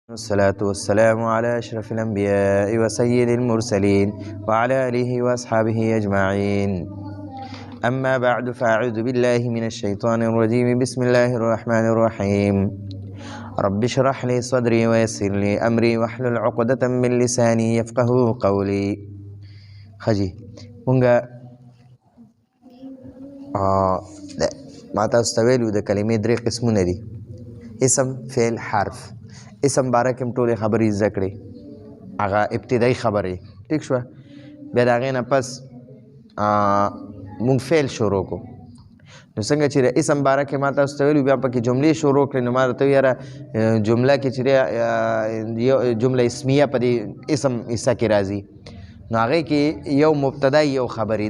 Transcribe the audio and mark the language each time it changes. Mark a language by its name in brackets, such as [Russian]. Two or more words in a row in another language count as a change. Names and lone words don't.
[Arabic] والصلاة والسلام على أشرف الأنبياء وسيد المرسلين وعلى آله وأصحابه أجمعين. أما بعد، فأعوذ بالله من الشيطان الرجيم. بسم الله الرحمن الرحيم. رب اشرح لي صدري ويسر لي أمري واحلل عقدة من لساني يفقه قولي. [Pashto] خجي مونږه ما تاسو ته ویلو د کلمې درې قسمونه دي: اسم، فعل، حرف. اسم باره کې ټولې خبرې زده کړې، هغه ابتدایي خبرې، ټیک شوه. بیا د هغې نه پس مونږ فعل شروع کړو. نو څنګه چې د اسم باره کې ما تاسو ته ویلو، بیا پکې جملې شروع کړې. نو ما درته ویل یاره جمله کې چې یو جمله اسمیه په دې اسم حصه کې راځي، نو هغې کې یو مبتدا یو خبرې.